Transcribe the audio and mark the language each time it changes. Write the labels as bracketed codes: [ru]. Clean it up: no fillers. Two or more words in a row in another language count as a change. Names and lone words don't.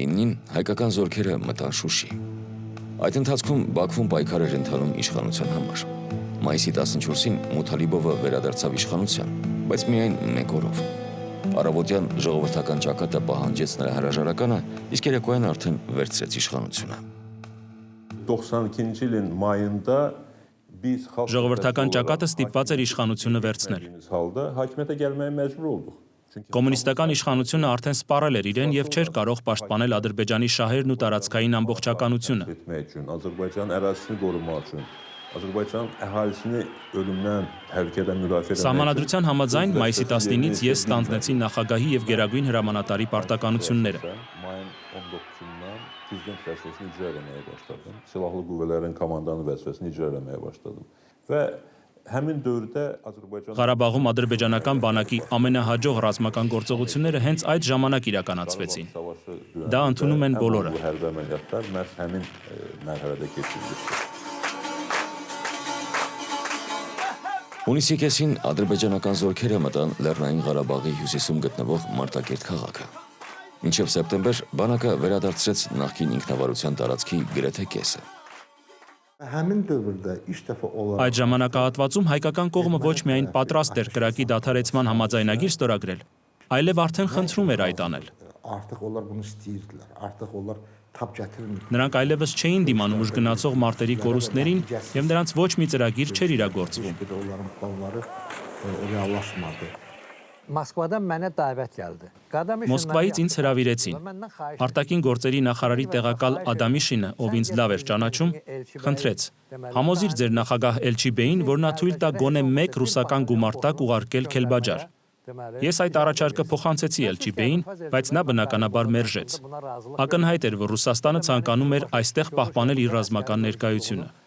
[hy] 9-ին հայկական զորքերը մտան Շուշի։ Այդ ընթացքում Բաքվում պայքար էր ընթանում իշխանության համար։ Մայիսի 14-ին Մութալիբովը վերադարձավ իշխանության, բայց միայն մեկ օրով։ Առավոտյան ժողովրդական ճակատը պահանջեց նրա հրաժարականը, իսկ երեկոյան արդեն վերցրեց իշխանությունը։ [az] 92-ci ilin mayında biz [hy] Ժողովրդական ճակատը ստիպված էր իշխանությունը վերցնել։ [az] halda hakimiyyətə gəlməyə məcbur olduq. [hy] Կոմունիստական իշխանությունը արդեն սպառել էր իրեն եւ չէր կարող պաշտպանել Ադրբեջանի շահերն ու տարածքային ամբողջականությունը։ [az] Azərbaycan ərazisini qorumaq üçün, Azərbaycan əhalisini ölümdən, təhlükədən müdafiə etmək. [hy] Սահմանադրության համաձայն մայիսի 19-ից ես ստանձնեցի նախագահի եւ գերագույն հրամանատարի պարտականությունները։ [az] Mayın 19-undan prezident vəzifəsini icra etməyə başladım. Silahlı qüvvələrin komandanı vəzifəsini icra etməyə başladım. Və həmin dövrdə Azərbaycan [hy] Ղարաբաղում ադրբեջանական բանակի ամենահաջող ռազմական գործողությունները հենց այդ ժամանակ իրականացվեցին։ Դա ընդունում են բոլորը։ [az] Hərbi əməliyyatlar məhz həmin mərhələdə keçirildi։ [hy] Հունիսի կեսին ադրբեջանական զորքերը մտան Լեռնային Ղարաբաղի հյուսիսում գտնվող Մարտակերտ քաղաքը։ Մինչև սեպտեմբեր բանակը վերադարձրեց նախկին ինքնավարության տարածքի գրեթե կեսը։ Այդ ժամանակահատվածում հայկական կողմը ոչ միայն պատրաստ էր կրակի դադարեցման համաձայնագիր ստորագրել, այլև արդեն խնդրում էր այդ անել։ Նրանք այլևս չէին դիմանում ուժգնացող մարտերի կորուստներին եւ նրանց ոչ մի ծրագիր չէր իրագործվում։ [az] Մոսկվաdan mənə dəvət gəldi. [hy] Մոսկվայից ինձ հրավիրեցին։ Արտաքին գործերի նախարարի տեղակալ Ադամիշինը, ով ինձ լավ էր ճանաչում, խնդրեց. Համոզիր ձեր նախագահ Էլչիբեին, որ նա թույլ տա գոնե մեկ ռուսական գումարտակ ուղարկել Քելբաջար։ Ես այդ առաջարկը փոխանցեցի Էլչիբեին, բայց նա բնականաբար մերժեց։ Ակնհայտ էր, որ Ռուսաստանը ցանկանում էր այստեղ պահպանել իր ռազմական ներկայությունը։